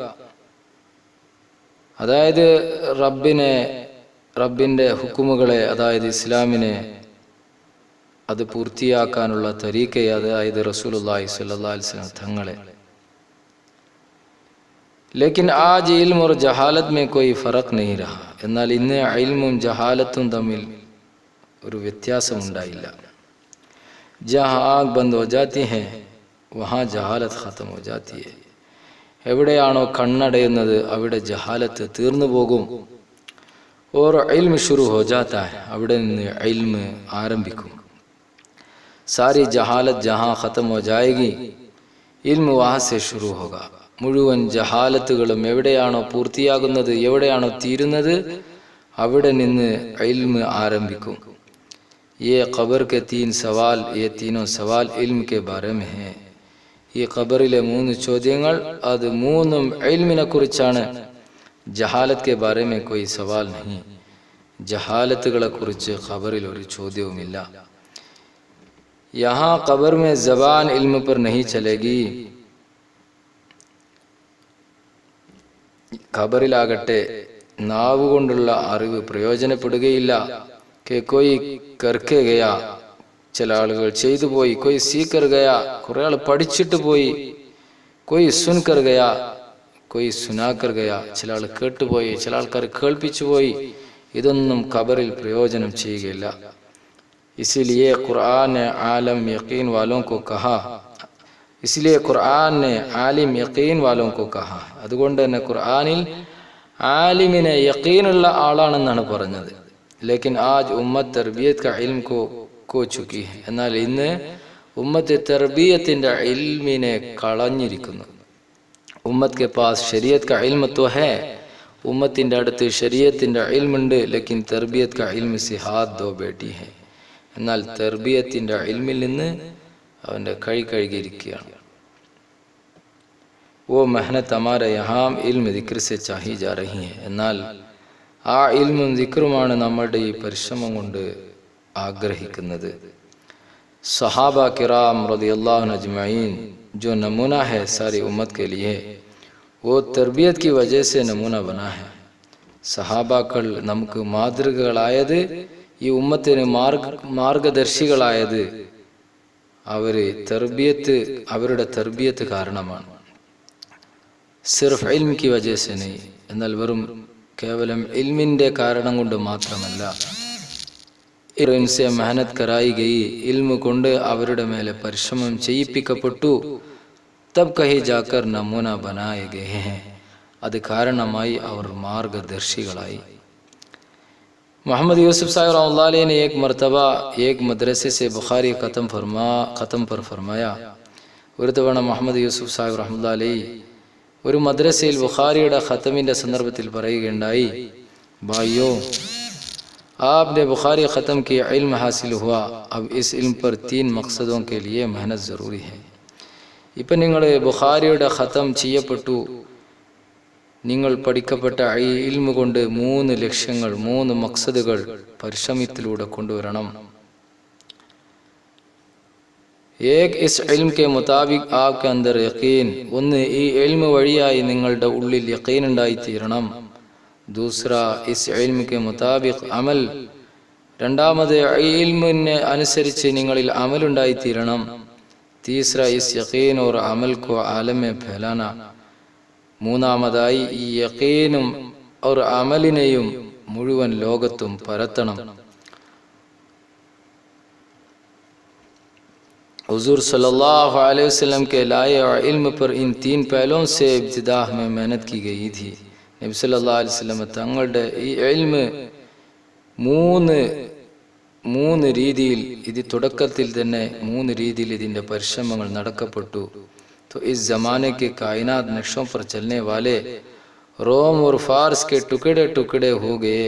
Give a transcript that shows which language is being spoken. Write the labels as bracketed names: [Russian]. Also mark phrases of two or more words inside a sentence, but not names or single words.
[Malayalam] അതായത് റബ്ബിൻ്റെ ഹുക്കുമുകളെ, അതായത് ഇസ്ലാമിനെ അത് പൂർത്തിയാക്കാനുള്ള തരീഖയെ, അതായത് [Arabic] رسول الله صلى الله عليه وسلم [Malayalam] തങ്ങളെ. [Hindi] लेकिन आज इल्म और ജഹാലത്ത് में कोई फर्क नहीं रहा. [Malayalam] എന്നാൽ ഇന്ന് ഇൽമും ജഹാലത്തും തമ്മിൽ ഒരു വ്യത്യാസം ഉണ്ടായില്ല. [Hindi] जहाँ आँख बंद हो जाती है वहाँ जहालत ख़त्म हो जाती है. [Malayalam] എവിടെയാണോ കണ്ണടയുന്നത് അവിടെ ജഹാലത്ത് തീർന്നു പോകും. [Hindi] और इल्म शुरू हो जाता है, [Malayalam] അവിടെ നിന്ന് ഇൽമ ആരംഭിക്കും. [Hindi] सारी जहालत जहाँ ख़त्म हो जाएगी इल्म वहाँ से शुरू होगा. [Malayalam] മുഴുവൻ ജഹാലത്തുകളും എവിടെയാണോ പൂർത്തിയാകുന്നത്, എവിടെയാണോ തീരുന്നത്, അവിടെ നിന്ന് ഇൽമ ആരംഭിക്കും. [Hindi] ये ഖബർ के 3 സവാൽ, ये तीनों सवाल इल्म के बारे में है. [Malayalam] ഈ ഖബറിലെ 3 ചോദ്യങ്ങൾ, അത് 3ഉം ഇൽമിനെ കുറിച്ചാണ്. [Hindi] ജഹാലത്ത് के बारे में कोई सवाल नहीं. [Malayalam] ജഹാലത്തുകളെ കുറിച്ച് ഖബറിൽ ഒരു ചോദ്യവുമില്ല. [Hindi] यहाँ ഖബർ में ज़बान इल्म पर नहीं चलेगी. [Malayalam] ഖബറിലാകട്ടെ നാവ് കൊണ്ടുള്ള അറിവ് പ്രയോജനപ്പെടുകയില്ല. [Hindi] कि कोई करके गया, [Malayalam] ചില ആളുകൾ ചെയ്തു പോയി. [Hindi] कोई सीखकर गया, [Malayalam] കുറെ ആൾ പഠിച്ചിട്ട് പോയി. [Hindi] कोई सुनकर गया, कोई सुनाकर गया, [Malayalam] ചില ആൾ കേട്ടുപോയി, ചില ആൾക്കാർ കേൾപ്പിച്ചു പോയി. ഇതൊന്നും ഖബറിൽ പ്രയോജനം ചെയ്യുകയില്ല. [Hindi] इसीलिए कुरान ने आलम यकीन वालों को कहा, इसलिए कुरान ने आलिम यकीन वालों को कहा. [Malayalam] അതുകൊണ്ട് തന്നെ ഖുർആനിൽ ആലിമിനെ യഖീനുള്ള ആളാണെന്നാണ് പറഞ്ഞത്. [Hindi] लेकिन आज उम्मत तरबियत का इल्म को खो चुकी है. [Malayalam] എന്നാൽ ഇന്ന് ഉമ്മത്ത് തർബിയത്തിന്റെ ഇൽമിനെ കളഞ്ഞിരിക്കുന്നു. [Hindi] ഉമ്മത്ത് के पास शरीयत का इल्म तो है, [Malayalam] ഉമ്മത്തിന്റെ അടുത്ത് ശരീഅത്തിന്റെ ഇൽമുണ്ട്. [Hindi] लेकिन तरबियत का इल्म से हाथ धो बैठी है. [Malayalam] എന്നാൽ തർബിയത്തിന്റെ ഇൽമിൽ നിന്ന് അവൻ്റെ കൈ കഴുകിയിരിക്കുകയാണ്. [Hindi] वो मेहनत हमारे यहाँ इल्म जिक्र से चाही जा रही है. [Malayalam] എന്നാൽ ആ ഇൽമും ദിക്റുമാണ് നമ്മളുടെ ഈ പരിശ്രമം കൊണ്ട് ആഗ്രഹിക്കുന്നത്. [Arabic] صحابة كرام رضي الله أجمعين [Hindi] जो नमूना है सारी उम्मत के लिए, वो तरबियत की वजह से नमूना बना है. [Malayalam] സഹാബാക്കൾ നമുക്ക് മാതൃകകളായത്, ഈ ഉമ്മത്തിന് മാർഗദർശികളായത് അവരുടെ തർബിയത്ത് കാരണമാണ്. [Hindi] सिर्फ़ इल्म की वजह से नहीं, [Malayalam] എന്നാൽ വെറും കേവലം ഇൽമിൻ്റെ കാരണം കൊണ്ട് മാത്രമല്ല. [Hindi] इनसे मेहनत कराई गई, [Malayalam] ഇൽമ കൊണ്ട് അവരുടെ മേലെ പരിശ്രമം ചെയ്യിപ്പിക്കപ്പെട്ടു. [Hindi] तब कहीं जाकर नमूना बनाए गए हैं, [Malayalam] അത് കാരണമായി അവർ മാർഗദർശികളായി. [Hindi] मोहम्मद यूसुफ साहब रहमतुल्लाह अलैह ने एक मरतबा एक मदरसे से बुखारी ख़त्म पर फरमाया. [Malayalam] ഒരു തവണ മുഹമ്മദ് യൂസുഫ് സാഹിബ് റഹ്മത്തുള്ളാഹി അലൈഹി ഒരു മദ്രസയിൽ ബുഖാരിയുടെ ഖത്തമിൻ്റെ സന്ദർഭത്തിൽ പറയുകയുണ്ടായി, ഭായിയോ [Hindi] आपने बुखारी ख़त्म किया, इल्म हासिल हुआ, अब इस इल्म पर 3 मकसदों के लिए मेहनत ज़रूरी है. [Malayalam] ഇപ്പം നിങ്ങൾ ബുഖാരിയുടെ ഖത്തം ചെയ്യപ്പെട്ടു, നിങ്ങൾ പഠിക്കപ്പെട്ട ഈ ഇൽമ കൊണ്ട് 3 ലക്ഷ്യങ്ങൾ, 3 മക്സദുകൾ പരിശ്രമത്തിലൂടെ കൊണ്ടുവരണം. [Hindi] एक इस इल्म के मुताबिक आपके अंदर यकीन, [Malayalam] ഒന്ന് ഈ ഇൽമ വഴിയായി നിങ്ങളുടെ ഉള്ളിൽ യഖീൻ ഉണ്ടായി തീരണം. [Hindi] दूसरा इस इल्म के मुताबिक अमल, [Malayalam] രണ്ടാമത് ഈ ഇൽമിനെ അനുസരിച്ച് നിങ്ങളിൽ അമൽ ഉണ്ടായി തീരണം. [Hindi] तीसरा इस यकीन और अमल को आलम में फैलाना, [Malayalam] മൂന്നാമതായി ഈ യഖീനും और അമലിനെയും മുഴുവൻ ലോകത്തും പരത്തണം. [Hindi] हुजूर सल्लल्लाहु अलैहि वसल्लम के लाए और इल्म पर इन 3 पहलुओं से इब्तिदा में मेहनत की गई थी. [Malayalam] നബി സല്ലല്ലാഹു അലൈഹി വസല്ലം തങ്ങളുടെ ഈ ഇൽമ 3 രീതിയിൽ, ഇത് തുടക്കത്തിൽ തന്നെ 3 രീതിയിൽ ഇതിൻ്റെ പരിശ്രമങ്ങൾ നടക്കപ്പെട്ടു. [Hindi] तो इस ज़माने के कायनात नक्शों पर चलने वाले रोम और फारस के टुकड़े टुकड़े हो गए।